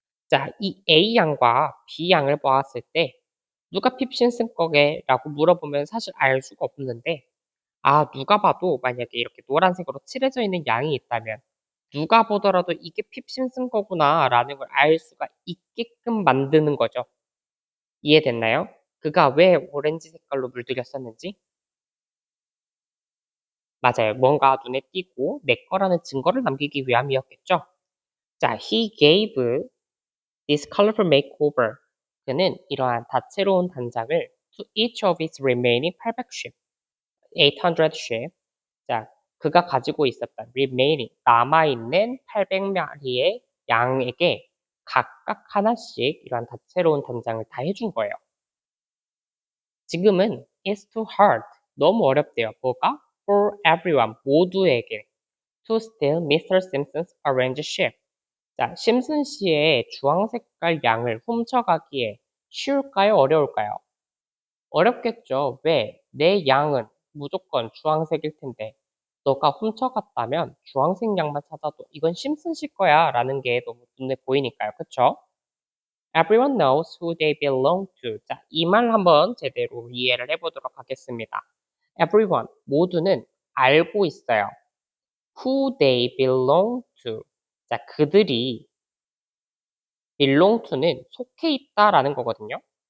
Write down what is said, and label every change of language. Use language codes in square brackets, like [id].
[ko] 자, 이 A 양과 B 양을 보았을 때 누가 핍신슨 거게라고 물어보면 사실 알 수가 없는데 누가 봐도 만약에 이렇게 노란색으로 칠해져 있는 양이 있다면 누가 보더라도 이게 핍신슨 거구나라는 걸 알 수가 있게끔 만드는 거죠. 이해됐나요? 그가 왜 오렌지 색깔로 물들였었는지? 맞아요. 뭔가 눈에 띄고 내 거라는 증거를 남기기 위함이었겠죠? [en] 자, he gave this colorful makeover. [ko] 그는 이러한 다채로운 단장을 [en] to each of its remaining 800 sheep, 800 sheep. [ko] 자, 그가 가지고 있었던 remaining, 남아있는 800마리의 양에게 각각 하나씩 이러한 다채로운 단장을 다 해준 거예요. 지금은 [en] it's too hard. [ko] 너무 어렵대요. 뭐가? [en] For everyone, [ko] 모두에게. [en] To steal Mr. Simpson's orange sheep. [ko] 자, 심슨 씨의 주황 색깔 양을 훔쳐가기에 쉬울까요? 어려울까요? 어렵겠죠. 왜? 내 양은 무조건 주황색일 텐데 너가 훔쳐갔다면 주황색 양만 찾아도 이건 심슨 씨 거야 라는 게 너무 눈에 보이니까요. 그쵸? [en] Everyone knows who they belong to. [ko] 자, 이 말 한번 제대로 이해를 해보도록 하겠습니다. [en] Everyone, [ko] 모두는 알고 있어요. [en] Who they belong to. [ko] 자, 그들이 [en] belong to [ko] 는 속해 있다라는 거거든요.